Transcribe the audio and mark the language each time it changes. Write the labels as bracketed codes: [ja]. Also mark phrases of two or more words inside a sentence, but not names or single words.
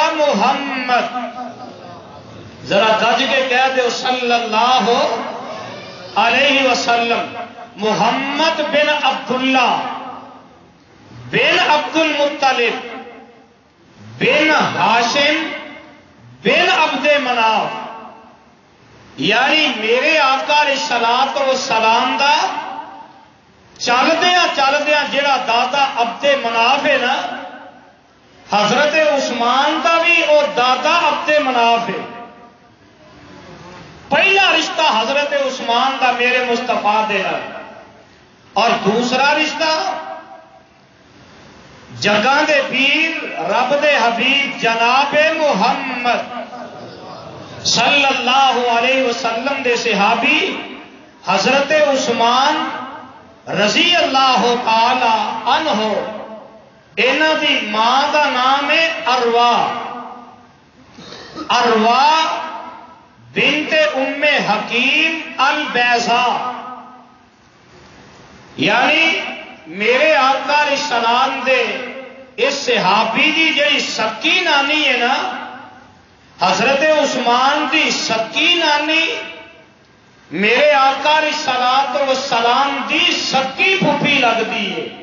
[pa] محمد ذرا گج کے کہہ دو [ar] صلی اللہ علیہ وسلم [pa] محمد بن عبداللہ بن عبد المطلب بن ہاشم بن عبد مناف یعنی میرے آقا رسالات و سلام دا چلدیا چلدیا جڑا دادا عبد [ur] مناف ہے نا، حضرت عثمان کا بھی وہ دادا عبد مناف ہے۔ [pa] پہلا رشتہ حضرت عثمان کا میرے مصطفیٰ دے نال، اور دوسرا رشتہ جگاں دے پیر رب دے حبیب جناب محمد [ar] صلی اللہ علیہ وسلم [pa] دے صحابی حضرت عثمان [ar] رضی اللہ تعالی عنہ، [pa] انہاں دی ماں دا نام ہے اروا، اروا بنت ام حکیم البیضاء، یعنی میرے آقا علیہ السلام دے اس صحابی دی جڑی سکی نانی ہے نا، حضرت عثمان دی سکی نانی میرے آقا علیہ السلام دی سکی پھوپھی لگدی ہے۔